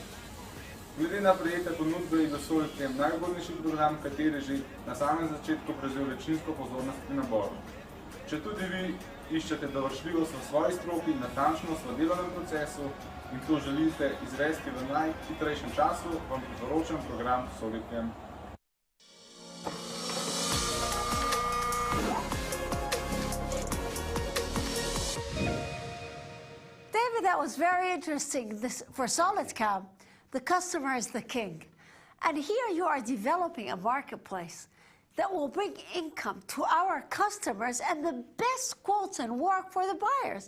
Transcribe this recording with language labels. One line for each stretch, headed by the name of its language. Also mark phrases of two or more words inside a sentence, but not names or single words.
Slovenian: Glede na prejete ponudbe je SolidCAM najugodnejši program, kateri že na samem začetku prevzel večinsko pozornost pri naboru. Če tudi vi iščete dovršljivost v svoji stroki, natančnost v delovnem procesu in to želite izvesti v najhitrejšem času, vam priporočam program SolidCAM.
English: David, that was very interesting. For SolidCAM, the customer is the king. And here you are developing a marketplace that will bring income to our customers and the best quotes and work for the buyers.